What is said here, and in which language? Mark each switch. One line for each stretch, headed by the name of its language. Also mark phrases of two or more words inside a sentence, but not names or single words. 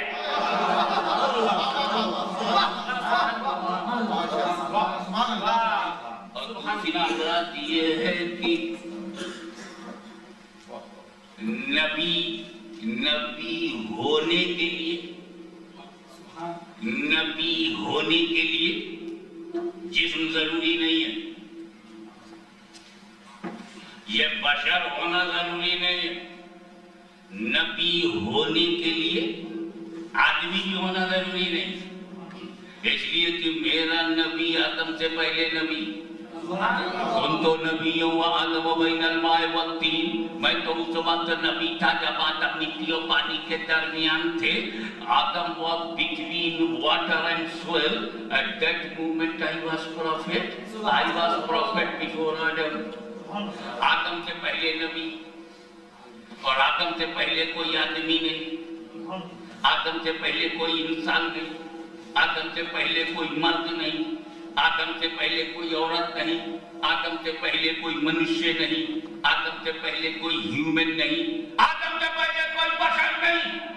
Urdu: اور دوسری بات یہ ہے کہ نبی ہونے کے لیے، نبی ہونے کے لیے جسم ضروری نہیں ہے، یہ بشر ہونا ضروری نہیں ہے۔ نبی ہونے کے لیے آدمی بھی ہونا ضروری نہیں، اس لیے کہ میرا نبی آدم سے پہلے نبی،
Arabic: ان تو نبیوں و آدم و بین الماء والطین،
Urdu: میں تو اس وقت نبی تھا جب آدم مٹی و پانی کے درمیان تھے۔
English: آدم was between water and soil. At that moment I was prophet. I was prophet before Adam.
Urdu: آدم سے پہلے نبی، اور آدم سے پہلے کوئی آدمی نہیں، آدم سے پہلے کوئی انسان نہیں، آدم سے پہلے کوئی مرد نہیں، آدم سے پہلے کوئی عورت نہیں، آدم سے پہلے کوئی منشیہ نہیں، آدم سے پہلے کوئی ہیومن نہیں، آدم سے پہلے کوئی بشر نہیں۔